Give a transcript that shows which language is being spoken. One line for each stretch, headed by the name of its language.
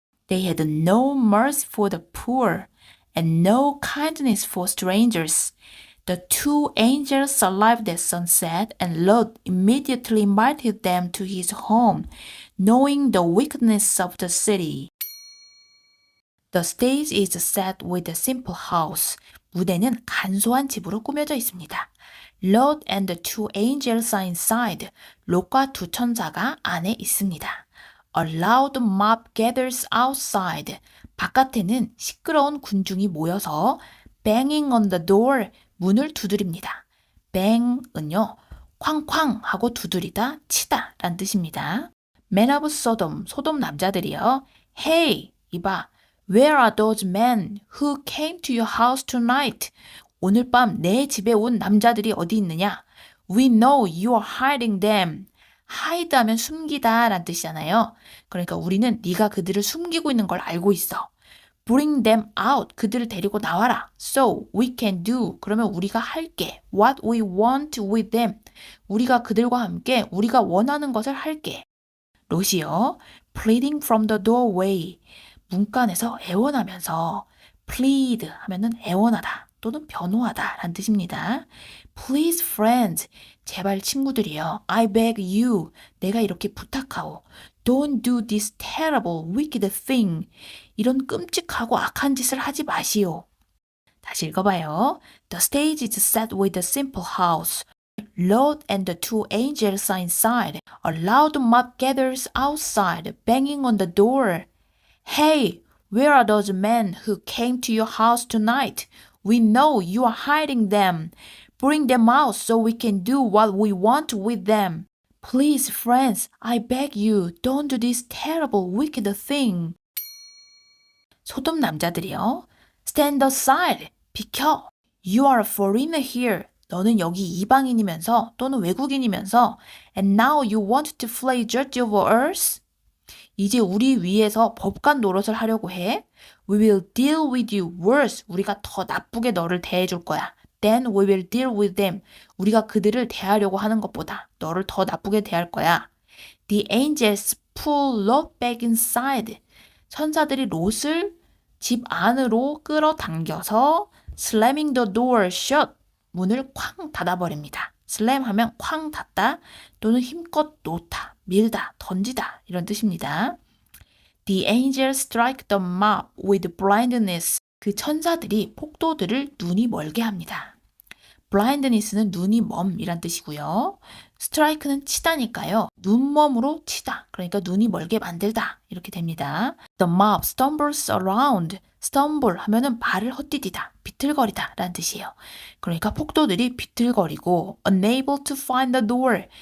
English: They had no mercy for the poor, and no kindness for strangers. The two angels arrived at sunset, and Lot immediately invited them to his home, knowing the wickedness of the city. The stage is set with a simple house.
Korean: 무대는 간소한 집으로 꾸며져 있습니다.
English: Lot and the two angels are inside.
Korean: 롯과 두 천사가 안에 있습니다.
English: A loud mob gathers outside.
Korean: 바깥에는 시끄러운 군중이 모여서
English: banging on the door,
Korean: 문을 두드립니다. bang은요, 쾅쾅 하고 두드리다, 치다 라는 뜻입니다.
English: Men of Sodom,
Korean: 소돔 남자들이요.
English: Hey,
Korean: 이봐,
English: where are those men who came to your house tonight?
Korean: 오늘 밤 내 집에 온 남자들이 어디 있느냐?
English: We know you are hiding them.
Korean: hide 하면 숨기다 라는 뜻이잖아요. 그러니까 우리는 네가 그들을 숨기고 있는 걸 알고 있어. Bring them out. 그들을 데리고 나와라. So we can do. 그러면 우리가 할게.
English: What we want with them.
Korean: 우리가 그들과 함께 우리가 원하는 것을 할게. 롯이요.
English: Pleading from the doorway.
Korean: 문간에서 애원하면서 plead 하면은 애원하다 또는 변호하다 라는 뜻입니다.
English: Please friends.
Korean: 제발 친구들이요.
English: I beg you.
Korean: 내가 이렇게 부탁하오.
English: Don't do this terrible, wicked thing.
Korean: 이런 끔찍하고 악한 짓을 하지 마시오. 다시 읽어봐요.
English: The stage is set with a simple house. Lot and the two angels are inside. A loud mob gathers outside, banging on the door. Hey, where are those men who came to your house tonight? We know you are hiding them. Bring them out so we can do what we want with them. Please, friends, I beg you, don't do this terrible, wicked thing.
Korean: 소돔 남자들이요.
English: Stand aside,
Korean: 비켜.
English: You are a foreigner here.
Korean: 너는 여기 이방인이면서 또는 외국인이면서
English: and now you want to play judge over us?
Korean: 이제 우리 위에서 법관 노릇을 하려고 해?
English: We will deal with you worse.
Korean: 우리가 더 나쁘게 너를 대해줄 거야.
English: Then we will deal with them.
Korean: 우리가 그들을 대하려고 하는 것보다 너를 더 나쁘게 대할 거야.
English: The angels pull Lot back inside.
Korean: 천사들이 롯을 집 안으로 끌어당겨서
English: slamming the door shut.
Korean: 문을 쾅 닫아버립니다. slam 하면 쾅 닫다 또는 힘껏 놓다, 밀다, 던지다 이런 뜻입니다.
English: The angels strike the mob with blindness.
Korean: 그 천사들이 폭도들을 눈이 멀게 합니다. blindness는 눈이 멈이란 뜻이고요. strike는 치다니까요. 눈멈으로 치다. 그러니까 눈이 멀게 만들다. 이렇게 됩니다.
English: The mob stumbles around.
Korean: stumble 하면은 발을 헛디디다, 비틀거리다 라는 뜻이에요. 그러니까 폭도들이 비틀거리고
English: unable to find the door.